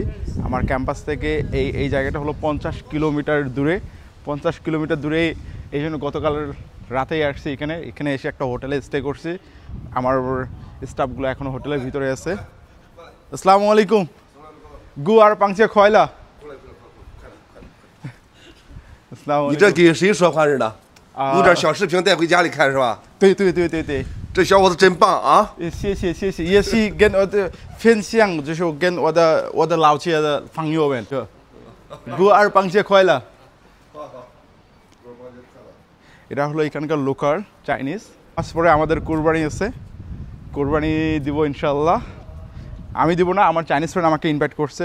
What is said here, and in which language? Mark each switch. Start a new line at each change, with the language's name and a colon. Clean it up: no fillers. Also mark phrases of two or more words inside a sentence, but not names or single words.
Bangla: আমার ক্যাম্পাস থেকে এই জায়গাটা হলো 50 কিলোমিটার দূরে। 50 কিলোমিটার দূরে, এই জন্য গতকাল রাতেই আসছি এখানে এসে একটা হোটেলে স্টে করছি। আমার স্টাফগুলো এখনও হোটেলের ভিতরে আছে।
Arabic: السلام عليكم. গু আর পাংশে খয়লা。
Chinese: 你这给谁说话似的？录点小视频带回家里看是吧？对，这小伙子真棒啊！谢谢，也是跟我的分享，就是跟我的老街的朋友们。 গু আর পাংশে খয়লা।
Bangla: এটা হলো এখানকার লোকাল চাইনিজ। আজ পরে আমাদের কুরবানি আছে, কুরবানি দিব ইনশাল্লাহ। আমি দিব না, আমার চাইনিজ ফ্রেন্ড আমাকে ইনভাইট করছে।